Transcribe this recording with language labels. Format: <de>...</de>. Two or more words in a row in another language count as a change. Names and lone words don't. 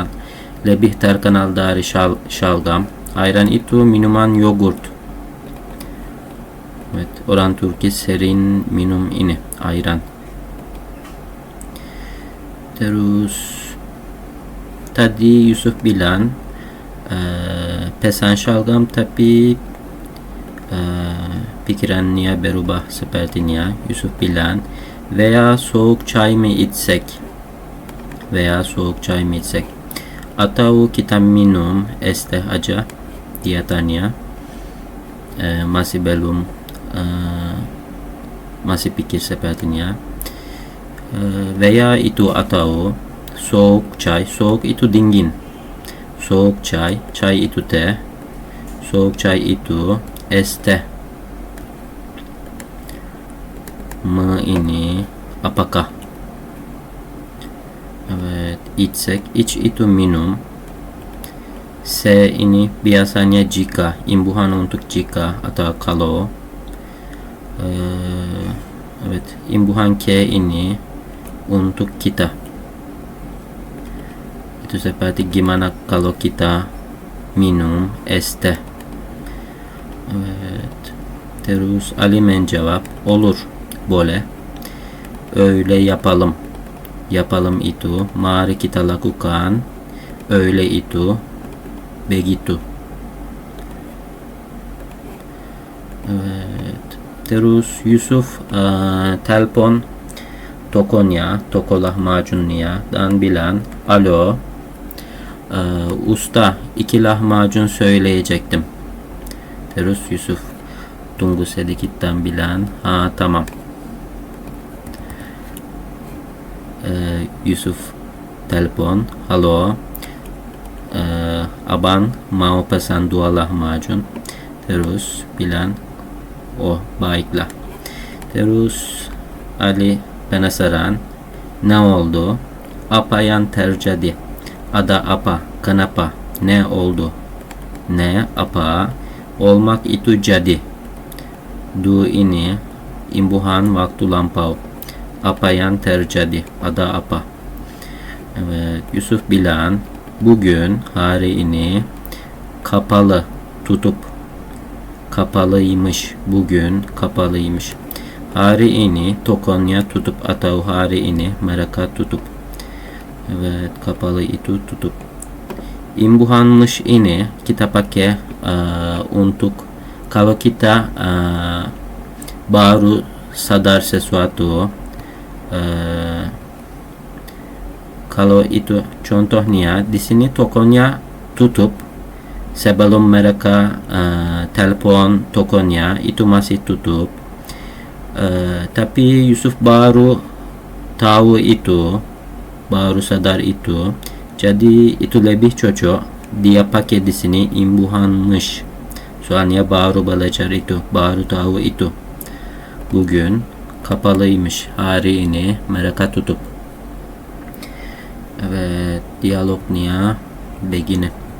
<id>Lebih terkenal dari şalgam. Ayran itu minuman yogurt. Evet, orang Turki sering minum ini, ayran. Terus tadi Yusuf bilang pesan şalgam, tapi pikirannya berubah sepertinya. Yusuf bilang</id> <tr>veya soğuk çay mı içsek, veya soğuk çay mı içsek,</tr> <id>atau kita minum es teh aja, dia tanya. Masih belum masih pikir sepertinya. Veya itu atau</id> <tr>soğuk çay,</tr> <id>soğuk itu dingin,</id> <tr>soğuk çay, çay</tr> <id>itu teh,</id> <tr>soğuk çay</tr> <id>itu es teh. Mı ini apakah? Evet, içsek, iç itu minum. Se ini biasanya jika, imbuhan untuk jika atau kalau. Evet, imbuhan ke ini untuk kita. Itu seperti gimana kalau kita minum es teh. Evet. Terus Ali menjawab, olur, boleh.</id> <tr>Öyle yapalım.</tr> <id>Yapalım itu, mari kita lakukan. Öyle itu, begitu. Evet. Terus Yusuf telpon tokonya, toko lahmacunnya dan bilang,</id> <tr>alo, usta, 2 lahmacun söyleyecektim.</tr> <id>Terus Yusuf tunggu sedikit dan bilang,</id> <tr>ha tamam.</tr> <id>Yusuf telepon, halo, abang mau pesan 2 lahmacun. Terus bilang, oh baiklah. Terus Ali penasaran,</id> <tr>ne oldu?</tr> <id>Apa yang terjadi? Ada apa? Kenapa?</id> <tr>Ne oldu? Ne, apa? Olmak</tr> <id>itu jadi. Du ini imbuhan waktu lampau. Apa yang terjadi? Ada apa? Evet, Yusuf bilang, bugün, hari ini kapalı, tutup.</id> <tr>Kapalıymış. Bugün kapalıymış.</tr> <id>Hari ini tokonya tutup atau hari ini mereka tutup. Evet, kapalı itu tutup. Imbuhanmış ini kita pakai untuk kalau kita baru sadar sesuatu. Kalau itu contohnya di sini tokonya tutup. Sebelum mereka telepon tokonya itu masih tutup. Tapi Yusuf baru tahu itu, baru sadar itu. Jadi itu lebih cocok dia pakai di sini imbuhanmış. Soalnya baru belajar itu, baru tahu itu.</id> <tr>Bugün kapalıymış.</tr> <id>Hari ini mereka tutup. Evet, diyalognya begini.</id>